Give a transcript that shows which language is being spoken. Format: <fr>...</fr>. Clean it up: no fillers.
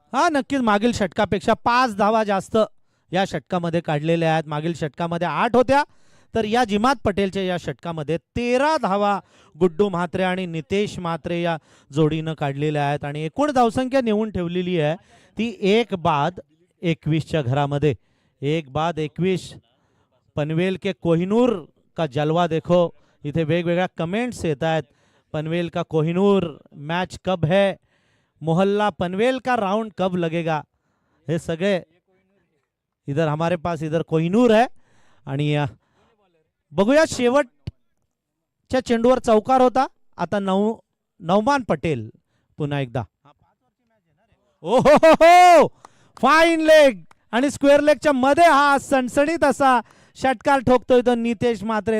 <mr>हा, नक्कीच मागील षटकापेक्षा 5 धावा जास्त या षटकामध्ये काढलेल्या आहेत. मागील षटकामध्ये 8 होत्या, तर या जिमात पटेलच्या या षटकामध्ये 13 धावा गुड्डू म्हात्रे आणि नितेश म्हात्रे या जोडीनं काढलेल्या आहेत. आणि एकूण धावसंख्या नेऊन ठेवलेली आहे ती 1 बाद 21च्या घरामध्ये. 1 बाद 21.</mr> <hi>पनवेल के कोहिनूर का जलवा देखो.</hi> <mr>इथे वेगवेगळ्या कमेंट्स येत आहेत.</mr> <hi>पनवेल का कोहिनूर, मैच कब है, मोहल्ला पनवेल का राउंड कब लगेगा,</hi> <mr>हे सगळे.</mr> <hi>इधर हमारे पास इधर कोहिनूर है.</hi> <mr>आणि बघूया, शेवटच्या चेंडूवर चौकार होता. आता नौमान पटेल पुन्हा एकदा. ओ हो हो हो, फाईन लेग आणि स्क्वेअर लेगच्या मध्ये हा सणसणीत असा षटकार ठोकतोय तो नितेश म्हात्रे.</mr>